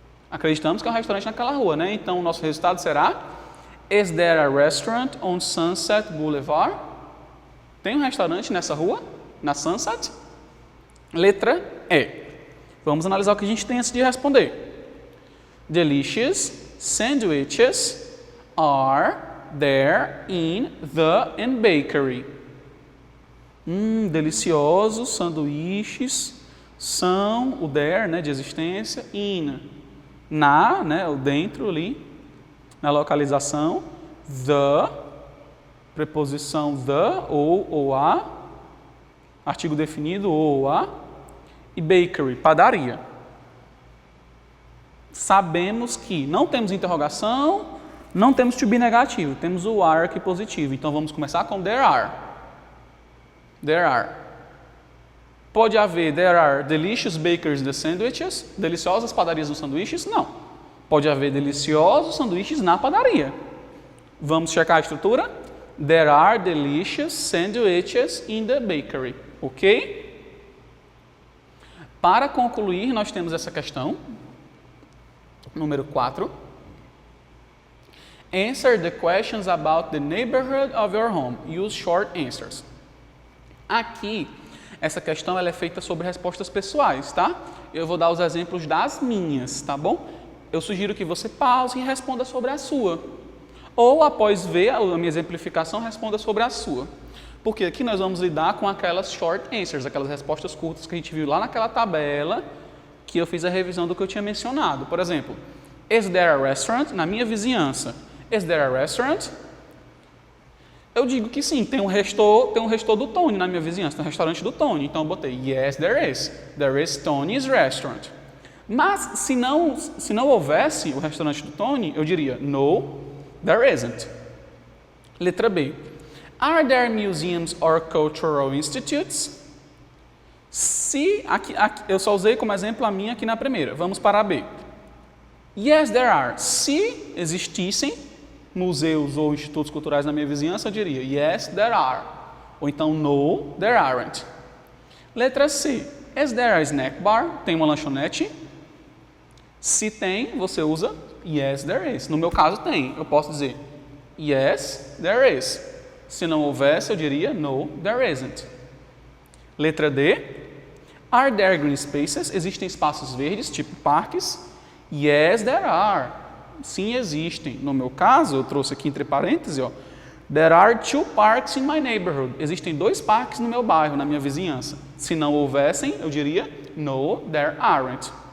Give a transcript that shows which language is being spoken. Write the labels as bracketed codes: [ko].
[pt] Acreditamos que é um restaurante naquela rua, né? Então o nosso resultado será [en] is there a restaurant on Sunset Boulevard? [pt] Tem um restaurante nessa rua? Na Sunset? Letra E. Vamos analisar o que a gente tem antes de responder. [en] Delicious sandwiches are there in the bakery. [pt] Deliciosos sanduíches são o there, né, de existência, in, na, né, o dentro ali, na localização, the, preposição the ou a, artigo definido ou a, e bakery, padaria. Sabemos que não temos interrogação, não temos to be negativo, temos o are aqui positivo. Então vamos começar com [en] there are. There are. [pt] Pode haver [en] there are delicious bakers the sandwiches, [pt] deliciosas padarias nos sanduíches? Não. Pode haver deliciosos sanduíches na padaria. Vamos checar a estrutura? [en] There are delicious sandwiches in the bakery. Ok? [pt] Para concluir, nós temos essa questão, número 4. [en] Answer the questions about the neighborhood of your home. Use short answers. [pt] Aqui, essa questão ela é feita sobre respostas pessoais, tá? Eu vou dar os exemplos das minhas, tá bom? Eu sugiro que você pause e responda sobre a sua. Ou, após ver a minha exemplificação, responda sobre a sua. Porque aqui nós vamos lidar com aquelas [en] short answers, [pt] aquelas respostas curtas que a gente viu lá naquela tabela que eu fiz a revisão do que eu tinha mencionado. Por exemplo, [en] is there a restaurant? [pt] Na minha vizinhança. [en] Is there a restaurant? [pt] Eu digo que sim, tem um restor do Tony na minha vizinhança, tem um restaurante do Tony. Então eu botei [en] yes, there is. There is Tony's restaurant. [pt] Mas se não houvesse o restaurante do Tony, eu diria [en] no, there isn't. [pt] Letra B. [en] Are there museums or cultural institutes? [pt] Se, aqui, eu só usei como exemplo a minha aqui na primeira. Vamos para a B. [en] Yes, there are. [pt] Se existissem museus ou institutos culturais na minha vizinhança, eu diria [en] yes, there are. [pt] Ou então [en] no, there aren't. [pt] Letra C. [en] Is there a snack bar? [pt] Tem uma lanchonete? Se tem, você usa [en] yes, there is. [pt] No meu caso, tem. Eu posso dizer [en] yes, there is. [pt] Se não houvesse, eu diria [en] no, there isn't. [pt] Letra D. [en] Are there green spaces? [pt] Existem espaços verdes, tipo parques? [en] Yes, there are. [pt] Sim, existem. No meu caso, eu trouxe aqui entre parênteses, ó. [en] There are 2 parks in my neighborhood. [pt] Existem 2 parques no meu bairro, na minha vizinhança. Se não houvessem, eu diria [en] no, there aren't.